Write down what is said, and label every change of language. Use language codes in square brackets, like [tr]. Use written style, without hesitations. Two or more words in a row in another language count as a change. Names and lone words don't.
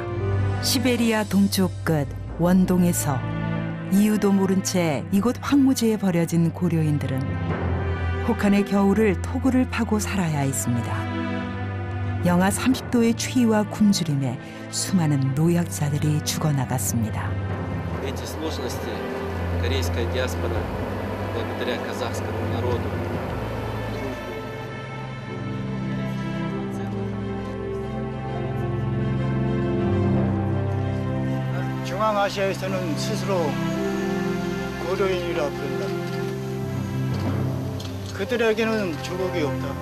[ko] 시베리아 동쪽 끝 원동에서 이유도 모른 채 이곳 황무지에 버려진 고려인들은 혹한의 겨울을 토구를 파고 살아야 했습니다. 영하 30도의 추위와 굶주림에 수많은 노약자들이 죽어나갔습니다. [ru] Эти сложности корейская диаспора, благодаря казахскому народу, [ko] 중앙아시아에서는 스스로 고려인이라 부른다. 그들에게는 조국이 없다.